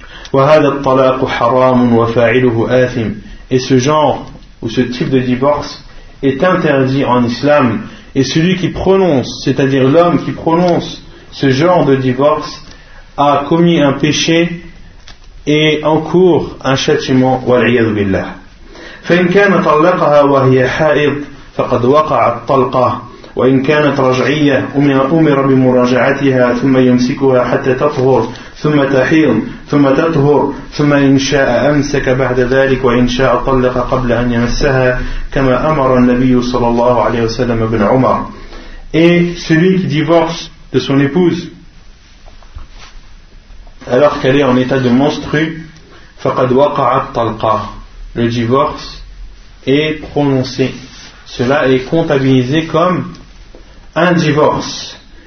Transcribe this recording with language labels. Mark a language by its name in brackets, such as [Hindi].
[French] Et ce genre ou ce type de divorce est interdit en islam. Et celui qui prononce, c'est-à-dire l'homme qui prononce ce genre de divorce, a commis un péché et encourt un châtiment. [Arabic] وَالْعِيَذُ بِاللَّهِ فَإِنْ كَانَ طَلَّقَهَا وَهِيَ حَائِضٌ فَقَدْ وَقَعَ الطَّلْقَةُ وإن كانت رجعية أمر بمراجعتها ثم يمسكها حتى تطهر ثم تحيض ثم تطهر ثم إن شاء أمسك بعد ذلك وإن شاء طلق قبل أن يمسها كما أمر النبي صلى الله عليه وسلم ابن عمر. [French] Et celui qui divorce de son épouse alors qu'elle est en état de menstrue, [Arabic] فقد وقع الطلقة, [French] le divorce est prononcé, cela est comptabilisé comme un divorce.